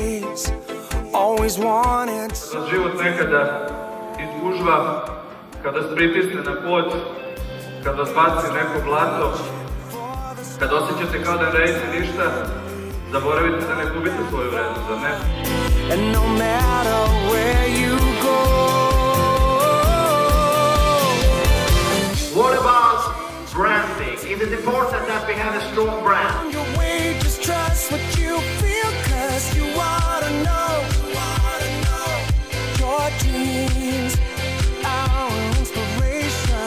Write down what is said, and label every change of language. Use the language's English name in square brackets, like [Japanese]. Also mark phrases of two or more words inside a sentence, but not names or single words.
[Serbian] Kada život nekada izgužva, kada vas pritisne na pod, kada vas baci neko blato, kada osjećate kao da ne radite ništa, zaboravite da ne gubite svoju vrednost, zar ne? [English] What about branding? Is it important that we have a strong brand? Your way, just trust what you feel, 'cause you wanna know your dreams, our inspiration.